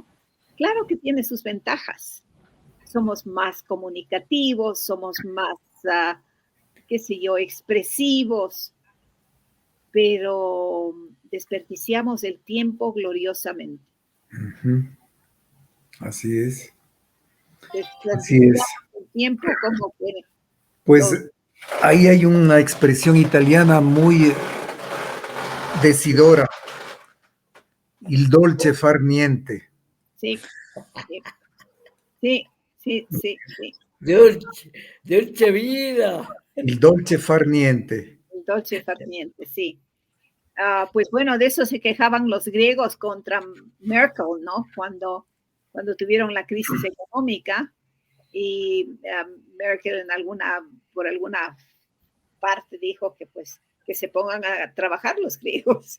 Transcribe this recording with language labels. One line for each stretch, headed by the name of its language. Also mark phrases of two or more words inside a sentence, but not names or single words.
Spanish: Claro que tiene sus ventajas. Somos más comunicativos, somos más, qué sé yo, expresivos, pero desperdiciamos el tiempo gloriosamente. Así es. Así es. El tiempo como que... Pues ahí hay una expresión italiana muy decidora.
Italian: Il dolce far niente.
Spanish: Sí, sí, sí, sí, sí.
Italian: Dolce vida. Il dolce far niente. El dolce far niente,
Spanish: sí. Pues bueno, de eso se quejaban los griegos contra Merkel, ¿no? Cuando tuvieron la crisis económica y Merkel por alguna parte dijo que pues que se pongan a trabajar los griegos.